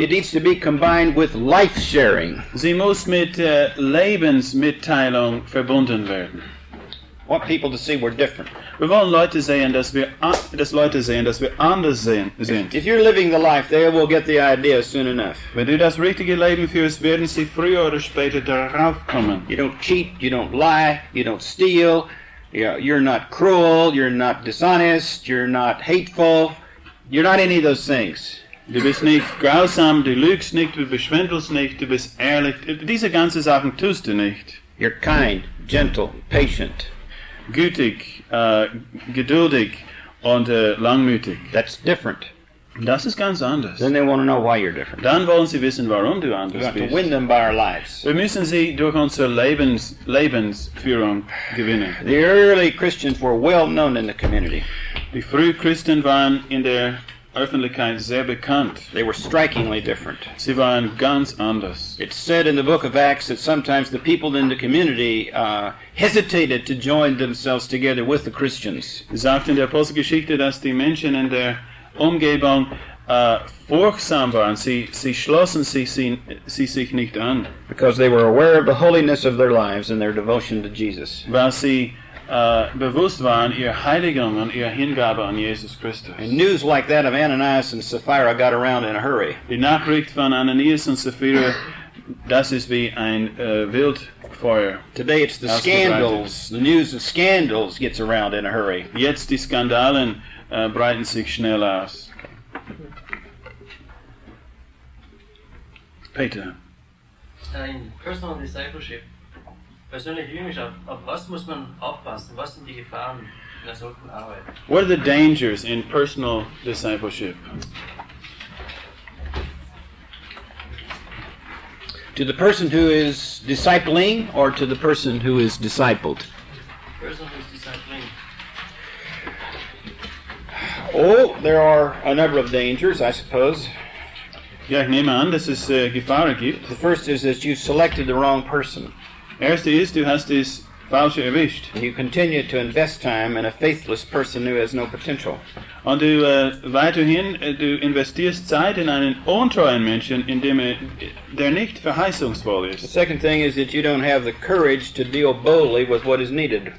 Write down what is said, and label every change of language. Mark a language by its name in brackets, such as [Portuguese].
[English] It needs to be combined with life sharing. [German] Sie muss mit Lebensmitteilung verbunden werden. [English] Want people to see we're different. [German] Wir wollen Leute sehen, dass Leute sehen, dass wir anders sind. [English] If you're living the life, they will get the idea soon enough. [German] Wenn du das richtige Leben führst, werden sie früher oder später darauf kommen. [English] You don't cheat, you don't lie, you don't steal, you're not cruel, you're not dishonest, you're not hateful, you're not any of those things. [German] Du bist nicht grausam, du lügst nicht, du beschwindelst nicht, du bist ehrlich. Diese ganzen Sachen tust du nicht. [English] You're kind, gentle, patient. [German] Gütig, geduldig und langmütig. [English] That's different. [German] Das ist ganz anders. [English] Then they want to know why you're different. [German] Dann wollen sie wissen, warum du [English] We [German] anders [English] have to [German] bist. [English] win them by our lives. [German] Wir müssen sie durch unsere Lebensführung gewinnen. [English] The early Christians were well known in the community. [German] Die Frühchristen waren in der Öffentlichkeit sehr bekannt. [English] They were strikingly different. [German] Sie waren ganz anders. [English] It's said in the book of Acts that sometimes the people in the community hesitated to join themselves together with the Christians. [German] Sie sagt in der Apostelgeschichte, dass die Menschen in der Umgebung furchtsam waren. Sie schlossen sich nicht an. [English] Because they were aware of the holiness of their lives and their devotion to Jesus. [German] Weil sie bewusst waren, ihre Heiligung und ihre Hingabe an Jesus Christus. [English] And news like that of Ananias and Sapphira got around in a hurry. [German] Die Nachricht von Ananias und Sapphira Das ist wie ein Wildfeuer. [English] Today it's the scandals. The news of scandals gets around in a hurry. [German] Jetzt die Skandalen breiten sich schnell aus. [English] Peter. [German] In Personal Discipleship, persönliche Jüngerschaft, auf was muss man aufpassen? Was sind die Gefahren in einer solchen Arbeit? [English] What are the dangers in personal discipleship? To the person who is discipling or to the person who is discipled? Person who's discipling. Oh, there are a number of dangers, I suppose. [German] Ja, ich nehme an, dass es Gefahren gibt. [English] The first is that you selected the wrong person. [German] Erste ist, du hast das Falsche erwischt. [English] You continue to invest time in a faithless person who has no potential. [German] Und du weiterhin, du investierst Zeit in einen untreuen Menschen, der nicht verheißungsvoll [English] The [German] ist. [English] second thing is that you don't have the courage to deal boldly with what is needed.